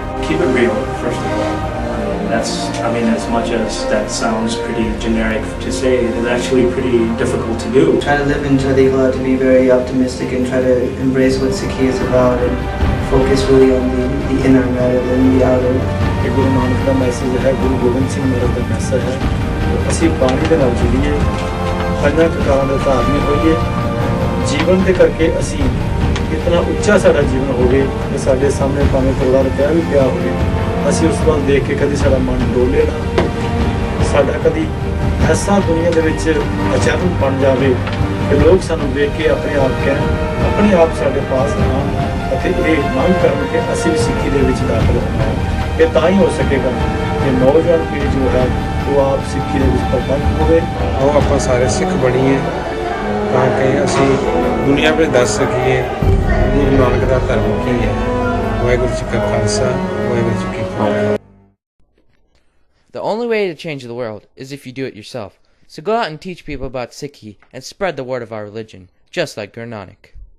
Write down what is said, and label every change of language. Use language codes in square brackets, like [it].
[en] Keep it real, first of all. As much as that sounds pretty generic to say, it is actually pretty difficult to do. Try to live in Chadikla, to be very optimistic and try to embrace what Sikhi is about and focus really on the inner rather than the outer. [pa] ਕਿ ਗੁਰੂ ਨਾਨਕ ਦਾ message ਹੈ, ਗੁਰੂ ਗੋਬਿੰਦ ਸਿੰਘ ਮਹਾਰਾਜ ਦਾ message ਹੈ। ਅਸੀਂ ਬਾਣੀ ਦੇ ਨਾਲ ਜੁੜੀਏ, ਪੰਜਾਂ ਕਕਾਰਾਂ ਦੇ ਧਾਰਨੀ ਹੋਈਏ, ਜੀਵਨ ਦੇ ਕਰਕੇ ਅਸੀਂ ਇਤਨਾ ਉੱਚਾ ਸਾਡਾ ਜੀਵਨ ਹੋਵੇ ਕਿ ਸਾਡੇ ਸਾਹਮਣੇ ਭਾਵੇਂ ਪਰਿਵਾਰ ਪਿਆ ਵੀ ਪਿਆ ਹੋਵੇ, ਅਸੀਂ ਉਸ ਵੱਲ ਦੇਖ ਕੇ ਕਦੀ ਸਾਡਾ ਮਨ ਡੋਲੇ ਨਾ, ਸਾਡਾ ਕਦੀ ਐਸਾ ਦੁਨੀਆ ਦੇ ਵਿੱਚ ਅਚਰਨ ਬਣ ਜਾਵੇ ਕਿ ਲੋਕ ਸਾਨੂੰ ਵੇਖ ਕੇ ਆਪਣੇ ਆਪ ਕਹਿਣ, ਆਪਣੇ ਆਪ ਸਾਡੇ ਪਾਸ ਆਉਣ ਅਤੇ ਇਹ ਮੰਗ ਕਰਨ ਕਿ ਅਸੀਂ ਵੀ ਸਿੱਖੀ ਦੇ ਵਿੱਚ ਦਾਖਲ ਹੋਣਾ। ਇਹ ਤਾਂ ਹੀ ਹੋ ਸਕੇਗਾ ਕਿ ਨੌਜਵਾਨ ਪੀੜ੍ਹੀ ਜੋ ਹੈ ਉਹ ਆਪ ਸਿੱਖੀ ਦੇ ਵਿੱਚ ਪ੍ਰਤੱਖ ਹੋਵੇ। ਆਓ ਆਪਾਂ ਸਾਰੇ ਸਿੱਖ ਬਣੀਏ ਤਾਂ ਕਿ ਅਸੀਂ ਦੁਨੀਆ ਵਿੱਚ ਦੱਸ ਸਕੀਏ ਗੁਰੂ ਨਾਨਕ ਦਾ ਧਰਮ ਕੀ ਹੈ। ਵਾਹਿਗੁਰੂ ਜੀ ਕਾ ਖਾਲਸਾ, ਵਾਹਿਗੁਰੂ ਜੀ ਕੀ ਫਤਿਹ। [en] The only way to change the world is if you do it yourself. So go out and teach people about Sikhi and spread the word of our religion, just like Guru Nanak.